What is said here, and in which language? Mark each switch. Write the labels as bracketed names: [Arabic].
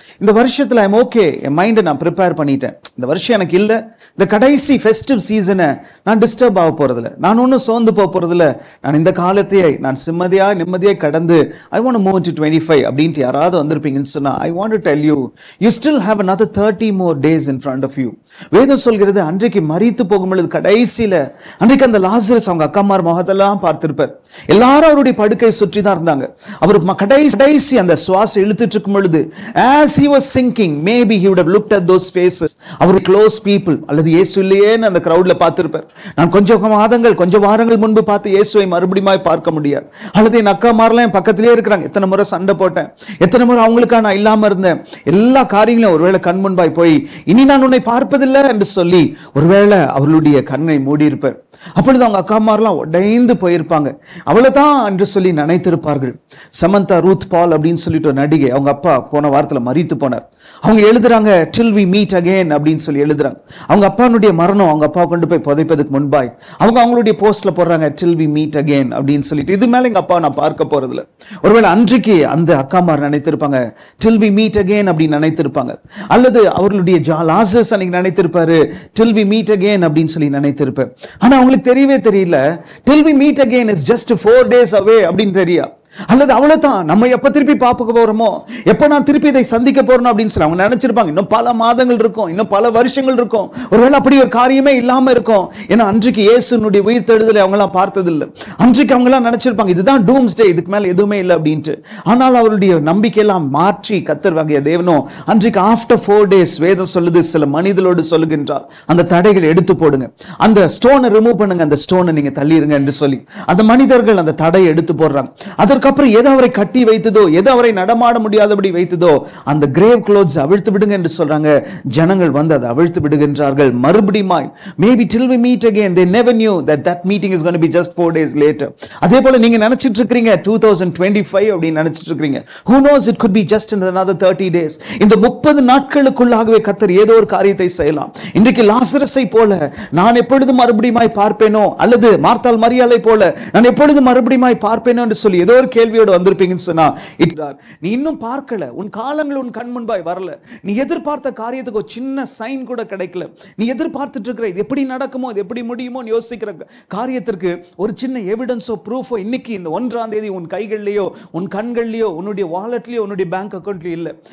[Tamil] இந்த வருஷத்தில் I'm okay, என் மைண்டை நான் ப்ரிப்பேர் பண்ணிட்டேன். இந்த வருஷம் எனக்கு இல்லை, இந்த கடைசி ஃபெஸ்டிவ் சீசனை நான் டிஸ்டர்ப் ஆக போகிறதில்ல, நான் ஒன்றும் சோர்ந்து போக போகிறதில்ல, நான் இந்த காலத்தையே நான் நிம்மதியாக கடந்து [English] I want move to 25 [Tamil] அப்படின்ட்டு யாராவது வந்திருப்பீங்கன்னு சொன்னால், [English] I want to tell you, you still have another 30 more days in front of you. [Tamil] வேதம் சொல்கிறது, அன்றைக்கு மரித்து போகும்பொழுது கடைசியில் அன்றைக்கு அந்த லாசரஸ் அவங்க அக்காமார் முகத்தெல்லாம் பார்த்திருப்பார். எல்லாரும் அவருடைய படுக்கை சுற்றி தான் இருந்தாங்க. அவர் கடைசி அந்த சுவாசம் இழுத்துட்டு இருக்கும் பொழுது, [English] as he was sinking, maybe he would have looked at those faces. [Tamil] Our close people அல்லது இயேசு இல்லையேன்னு அந்த கிரௌட்ல பார்த்திருப்பார். நான் கொஞ்சம் வாரங்கள் முன்பு பார்த்து இயேசுவை மறுபடியும் பார்க்க முடியாது, அல்லது என் அக்காமாரெல்லாம் என் பக்கத்திலே இருக்கிறாங்க, எத்தனை முறை சண்டை போட்டேன், எத்தனை முறை அவங்களுக்காக நான் இல்லாம இருந்தேன், எல்லா காரியங்களும் ஒருவேளை கண் முன்பாய் போய் இனி நான் உன்னை பார்ப்பதில்லை என்று சொல்லி ஒருவேளை அவர்களுடைய கண்ணை மூடி இருப்பார். அப்பொழுது அவங்க அக்காமாரெல்லாம் உடைந்து போயிருப்பாங்க. அவ்வளவுதான் என்று சொல்லி நினைத்திருப்பார்கள். சமந்தா ரூத் பால் அப்படின்னு சொல்லிட்டு ஒரு நடிகை, அவங்க அப்பா போன வாரத்தில் மரித்து போனார். அவங்க எழுதுறாங்க [English] till we meet again [Tamil] அப்படின்னு சொல்லி எழுதுறாங்க. அவங்க அப்பானுடைய மரணம் அவங்க அப்பா கொண்டு போய் புதைப்பதுக்கு முன்பாய் அவங்களுடைய போஸ்ட்ல போடுறாங்க till we meet again அப்படின்னு சொல்லிட்டு, இது மேல எங்க அப்பா நான் பார்க்க போறதில்ல. ஒருவேளை அன்றைக்கு அந்த அக்காமார் நினைத்திருப்பாங்க [English] till we meet again [Tamil] அப்படின்னு நினைத்திருப்பாங்க. அல்லது அவர்களுடைய லாசரஸ் அன்னைக்கு நினைத்திருப்பாரு [English] till we meet again [Tamil] அப்படின்னு சொல்லி நினைத்திருப்பார். ஆனா அவங்களுக்கு தெரியவே தெரியல [English] till we meet again is just 4 days away [Tamil] அப்படின்னு தெரியா. அல்லது அவ்வளவுதான், நம்ம எப்ப திருப்பி பார்க்க போறோமோ, எப்ப நான் திருப்பி இதை சந்திக்க போறோம் அப்படின்னு சொல்லி அவங்க நினைச்சிருப்பாங்க. இன்னும் பல மாதங்கள் இருக்கும், இன்னும் பல வருஷங்கள் இருக்கும், ஒருவேளை அப்படி ஒரு காரியமே இல்லாம இருக்கும். ஏன்னா அன்றைக்கு இயேசுனுடைய உயிர்த்தெழுதலை அவங்க எல்லாம் பார்த்ததில்லை. அன்றைக்கு அவங்க எல்லாம் நினைச்சிருப்பாங்க இதுதான் டூம்ஸ் டே, இதுக்கு மேல எதுவுமே இல்லை அப்படின்ட்டு. ஆனால் அவருடைய நம்பிக்கையெல்லாம் மாற்றி கர்த்தர் வகைய தேவனோ அன்றைக்கு ஆஃப்டர் 4 days வேதம் சொல்லுது, சில மனிதர்களோடு சொல்லுகின்றார், அந்த தடைகளை எடுத்து போடுங்க, அந்த ஸ்டோனை ரிமூவ் பண்ணுங்க, அந்த ஸ்டோனை நீங்க தள்ளிடுங்க என்று சொல்லி அந்த மனிதர்கள் அந்த தடையை எடுத்து போடுறாங்க. அதற்கு அப்புறம் எது அவரை கட்டி வைத்ததோ, எது அவரை நடமாட முடியாதபடி வைத்ததோ அந்த கிரேவ் க்ளோத்ஸ் அவிழ்த்து விடுங்க என்று சொல்றாங்க. ஜனங்கள் வந்து அதை அவிழ்த்து விடுகின்றார்கள் மறுபடியும். [English] Maybe till we meet again, they never knew that meeting is going to be just 4 days later. [Tamil] அதே போல நீங்க நினைச்சிட்டு இருக்கீங்க 2025 அப்படி நினைச்சிட்டு இருக்கீங்க. [English] Who knows, it could be just in another 30 days. [Tamil] இந்த 30 நாட்களுக்குள்ளாகவே கர்த்தர் ஏதோ ஒரு காரியத்தை செய்யலாம். இன்றைக்கு லாசரஸை போல நான் எப்பொழுது மறுபடியும் பார்ப்பேனோ, அல்லது மார்த்தாள் மரியாளை போல நான் எப்பொழுது மறுபடியும் பார்ப்பேனோ என்று சொல்லி ஏதோ கேள்வியோடு வந்திருப்பீங்கன்னு சொன்னா, நீ இன்னும் பார்க்கல, உன் காலங்கள் உன் கண் முன்பாய் வரல, நீ எதிர்பார்த்த காரியத்துக்கு ஒரு சின்ன சைன் கூட கிடைக்கல, நீ எதிர்பார்த்துட்டு இருக்கிற இது எப்படி நடக்குமோ, இது எப்படி முடியுமோ யோசிக்கிற காரியத்திற்கு ஒரு சின்ன எவிடன்ஸோ ப்ரூஃபோ இன்னைக்கு இந்த 1ஆம் தேதி உன் கைகள்லயோ உன் கண்கள்லயோ உன்னுடைய வாலெட்லயோ உன்னுடைய பேங்க் அக்கௌண்ட்லயோ இல்லை.